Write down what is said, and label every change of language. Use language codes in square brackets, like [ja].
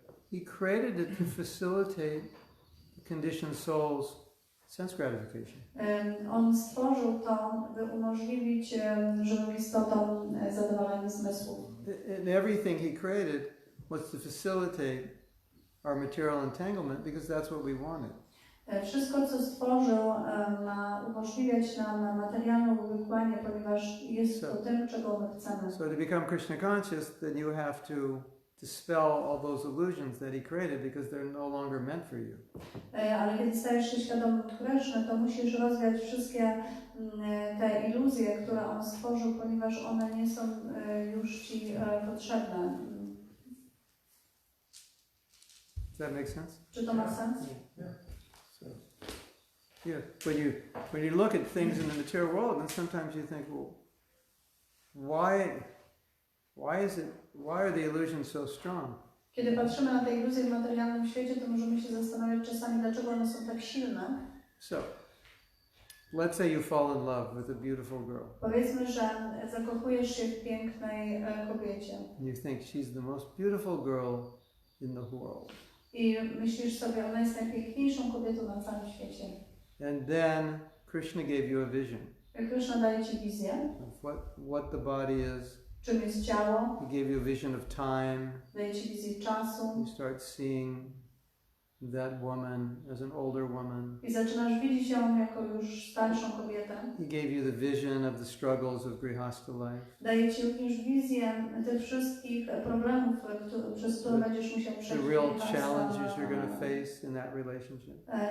[en] He created it to facilitate the conditioned soul's sense gratification. [pl] On stworzył to, by umożliwić żywym istotom zadowolenie zmysłów. [en] And everything he created was to facilitate our material entanglement because that's what we wanted. [pl] Wszystko, co stworzył, ma umożliwiać nam materialne uwikłanie, ponieważ jest to tym, czego my chcemy. [en] So to become Krishna conscious, then you have to dispel all those illusions that he created because they're no longer meant for you. [pl] Ale kiedy stajesz się świadomym Kryszny, to musisz rozwiać wszystkie te iluzje, które on stworzył, ponieważ one nie są już ci potrzebne. [en] Does that make sense? [pl] Czy to ma sens? [en] Yeah. So, yeah, when you look at things in the material world, then sometimes you think, well, why are the illusions so strong? [pl] Kiedy patrzymy na te iluzje w materialnym świecie, to możemy się zastanawiać czasami, dlaczego one są tak silne. [en] So, let's say you fall in love with a beautiful girl. [pl] Powiedzmy, że zakochujesz się w pięknej kobiecie. [en] You think she's the most beautiful girl in the world. [pl] I myślisz sobie, ona jest najpiękniejszą kobietą na całym świecie. [en] And then Krishna gave you a vision [pl] Krishna daje ci wizję, [en] of what the body is. [pl] czym jest ciało, [en] He gave you a vision of time. [pl] daje ci wizję czasu [en] You start seeing that woman as an older woman. [pl] i zaczynasz widzieć ją jako już starszą kobietę. [en] He gave you the vision of the struggles of grihastha life. [pl] Daje ci również wizję tych wszystkich problemów, przez które będziesz musiał przejść. [en] The real challenges you're going to face in that relationship.